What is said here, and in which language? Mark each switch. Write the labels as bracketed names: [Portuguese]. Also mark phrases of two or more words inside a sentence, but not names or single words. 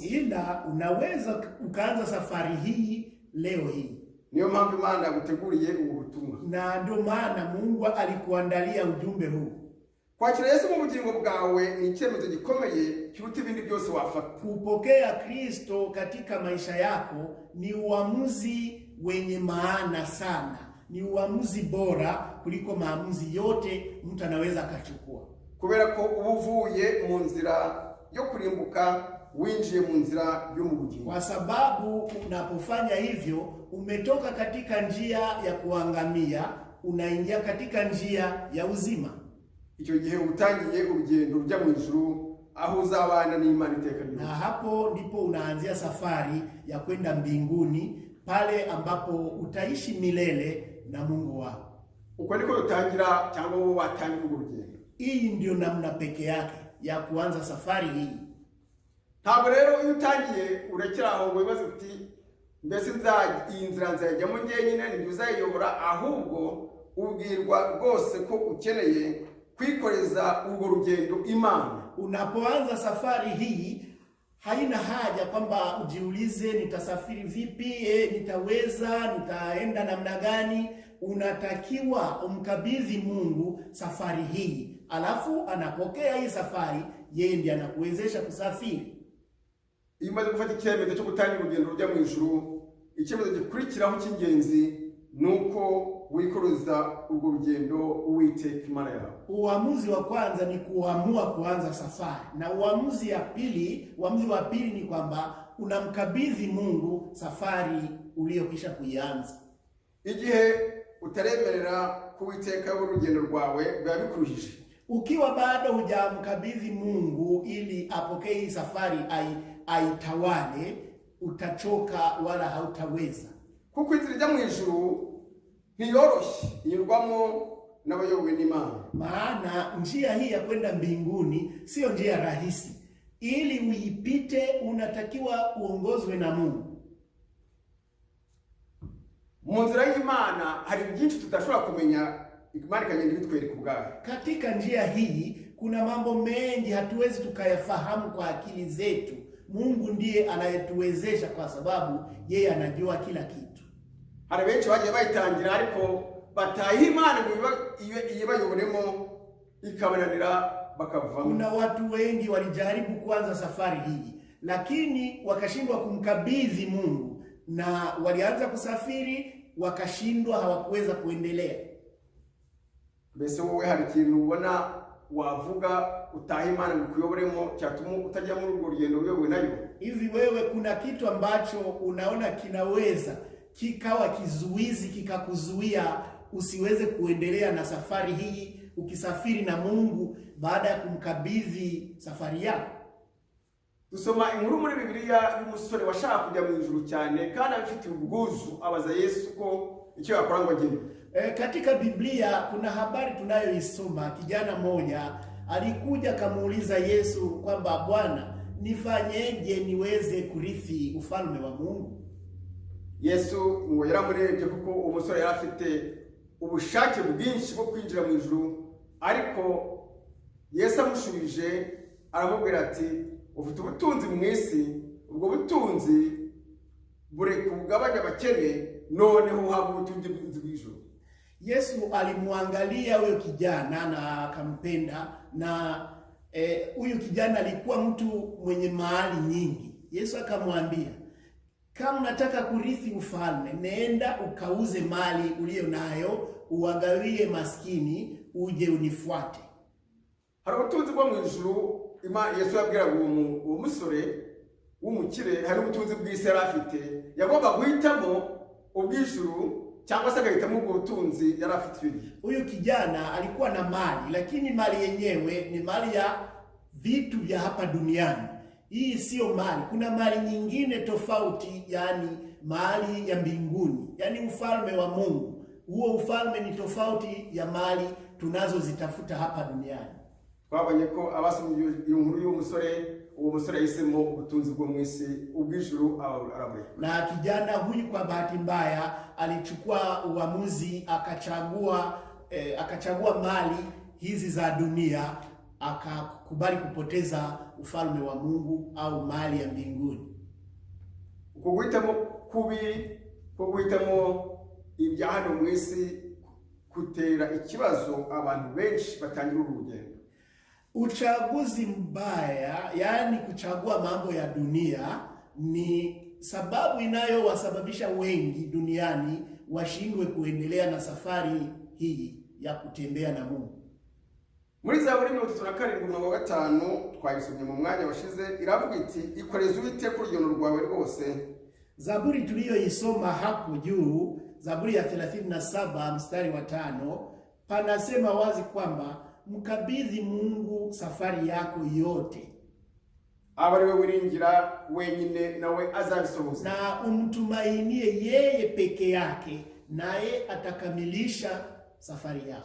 [Swahili] ila unaweza ukaanza safari hii leo hii. [Kinyarwanda] Niyo mpamvu Imana yaguteguriye ubu butumwa, [Swahili] na ndio maana Mungu alikuandalia ujumbe huu. [Kinyarwanda] Kwakira Yesu mu bugingo bwawe ni icyemezo gikomeye kiruta ibindi byose wafata. [Swahili] Kupokea Kristo katika maisha yako ni uamuzi wenye maana sana. Ni uamuzi bora kuliko maamuzi yote mtu anaweza akachukua. [Kinyarwanda] Kubera ko ubuvuye mu nzira yo kurimbuka winjiye mu nzira yo mu bugingo. [Swahili] Kwa sababu unapofanya hivyo umetoka katika njia ya kuangamia unaingia katika njia ya uzima. [Kinyarwanda] Icyo gihe utangiye urugendo rujya mu ijuru aho uzabana n'Imana iteka ryose. [Swahili] Na hapo ndipo unaanzia safari ya kwenda mbinguni, pale ambapo utaishi milele na Mungu wako. [Kinyarwanda] Uko niko utangira cyangwa wowe watangira urugendo. [Swahili] Hii ndio namna peke yake ya kuanza safari hii. [Kinyarwanda] Ntabwo rero iyo utangiye urekera aho ngo wibaze uti mbese iyi nzira nzajyamo njyenyine ntibizayobora, ahubwo ubwirwa rwose ko ukeneye kwikoreza urwo rugendo Imana. [Swahili] Unapoanza safari hii haina haja kwamba ujiulize nitasafiri vipi, nitaweza, nitaenda namna gani. Unatakiwa umkabidhi Mungu safari hii, alafu anapokea hii safari, yeye ndiye anakuwezesha kusafiri. [Kinyarwanda] Iyo umaze gufata icyemezo cyo gutangira urugendo rujya mu ijuru, icyemezo gikurikiraho cy'ingenzi nuko wikoreza urwo rugendo Uwiteka Imana yawe. [Swahili] Uamuzi wa kwanza ni kuamua kuanza safari, na uamuzi wa pili ni kwamba unamkabidhi Mungu safari uliyokisha kuianza. [Kinyarwanda] Igihe utaremerera kuwiteka urugendo rwawe biba bikuruhije. [Swahili] Ukiwa bado hujamkabidhi Mungu ili apokee hii safari aitawale, utachoka wala hautaweza. [Kinyarwanda] Kuko inzira ijya mu ijuru ntiyoroshye, inyurwamo n'abayobowe n'Imana. [Swahili] Maana njia hii ya kwenda mbinguni sio njia rahisi. Ili uipite unatakiwa uongozwe na Mungu. [Kinyarwanda] Mu nzira y'Imana hari byinshi tudashobora kumenya, Imana ikagenda ibitwereka ubwayo. [Swahili] Katika njia hii kuna mambo mengi hatuwezi tukayafahamu kwa akili zetu. Mungu ndiye anayetuwezesha, kwa sababu yeye anajua kila kitu. [Kinyarwanda] Hari benshi bagiye bayitangira ariko bataha Imana ngo ibayoboremo ikabananira bakavamo. [Swahili] Kuna watu wengi walijaribu kuanza safari hii, lakini wakashindwa kumkabidhi Mungu, na walianza kusafiri wakashindwa, hawakuweza kuendelea. [Kinyarwanda] Mbese wowe hari ikintu ubona wavuga utaha Imana ngo kuyoboremo cyatuma utajya muri urwo rugendo uyobowe nayo? [Swahili] Hivi wewe kuna kitu ambacho unaona kinaweza kikawa kizuizi kikakuzuia usiweze kuendelea na safari hii, ukisafiri na Mungu baada ya kumkabidhi safari yako? [Kinyarwanda] Dusoma inkuru muri Bibiliya y'umusore washaka kujya mu ijuru cyane kandi afite ubwuzu, abaza Yesu ko icyo yakora ngo agende. [Swahili] Katika Biblia kuna habari tunayoisoma. Kijana mmoja alikuja kamuuliza Yesu kwamba, Bwana, nifanyeje niweze kurithi ufalme wa Mungu? [Kinyarwanda] Yesu ngo yaramurebye kuko umusore yari afite ubushake bwinshi bwo kwinjira mu ijuru, ariko Yesu amushubije aramubwira ati, ufite ubutunzi mu isi, ubwo butunzi bureka ubugabanya abakene, noneho uhabwa ubutunzi bw'ijuru. [Swahili] Yesu alimwangalia huyo kijana na akampenda, na huyu kijana alikuwa mtu mwenye mali nyingi. Yesu akamwambia, kama unataka kurithi ufalme, nenda ukauze mali uliyo nayo, uwagawie maskini, uje unifuate. [Kinyarwanda] Hari ubutunzi bwo mu ijuru. Yesu yabwiraga uwo musore w'umukire hari ubutunzi bw'isi yari afite, yagomba guhitamo ubw'ijuru cyangwa se agahitamo ubwo butunzi yari afite. [Swahili] Huyu kijana alikuwa na mali, lakini mali yenyewe ni mali ya vitu vya hapa duniani. Hii sio mali, kuna mali nyingine tofauti, yani mali ya mbinguni, yani ufalme wa Mungu. Huo ufalme ni tofauti ya mali tunazozitafuta hapa duniani. [Kinyarwanda] Twabonye ko abasomye iyo nkuru y'umusore, uwo musore yahisemo ubutunzi bwo mu isi, ubw'ijuru arabureka. [Swahili] Na kijana huyu kwa bahati mbaya alichukua uamuzi, akachagua mali hizi za dunia, akakubali kupoteza ufalme wa Mungu au mali ya mbinguni. [Kinyarwanda] Uko guhitamo kubi, uko guhitamo ibya hano mu isi kutera ikibazo abantu benshi batangira urugendo. [Swahili] Uchaguzi mbaya, yani kuchagua mambo ya dunia, ni sababu inayowasababisha wengi duniani washindwe kuendelea na safari hii ya kutembea na Mungu. [Kinyarwanda] Muri Zaburi 37:5 twayisomye mu mwanya washize, iravuga iti, ikoreze Uwiteka urugendo rwawe rwose. [Swahili] Zaburi tuliyoisoma hapo juu, Zaburi ya 37 mstari wa 5, panasema wazi kwamba mkabidhi Mungu safari yako yote. [Kinyarwanda] Abariwe wiringira wenyine nawe azabisohoza. [Swahili] Na umtumainie yeye peke yake, naye atakamilisha safari yako.